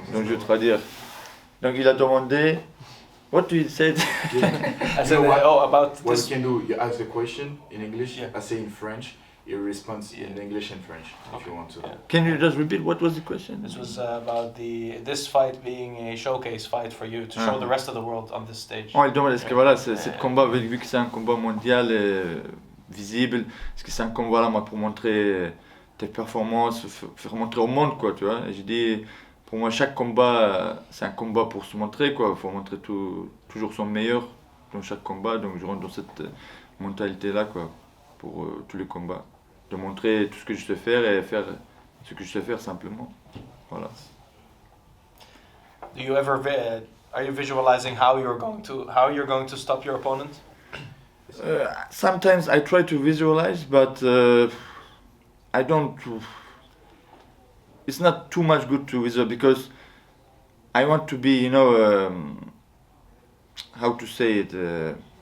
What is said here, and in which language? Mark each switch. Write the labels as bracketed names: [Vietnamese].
[French] Donc je vais traduire. Donc il a demandé. [English] What do you say? I said, about What this. you can do, you ask the question in English, Yeah. I say in French, you respond in English and French, if you want to. Yeah. Can you just repeat what was the question? This was about this fight being a showcase fight for you to show the rest of the world on this stage. [French] Oh, il demande est-ce que voilà, c'est combat, vu que c'est un combat mondial visible, est-ce que c'est un combat là, moi, pour montrer tes performances, faire montrer au monde, quoi, tu vois. Et j'ai dit, pour moi, chaque combat, c'est un combat pour se montrer, quoi. Il faut montrer toujours son meilleur dans chaque combat, donc je rentre dans cette mentalité-là, quoi, pour tous les combats. De montrer tout ce que je sais faire et faire ce que je sais faire simplement. Voilà. [English] Do you ever are you visualizing how you're going to stop your opponent? Sometimes I try to visualize, but I don't. It's not too much good to visualize because I want to be, you know, how to say it.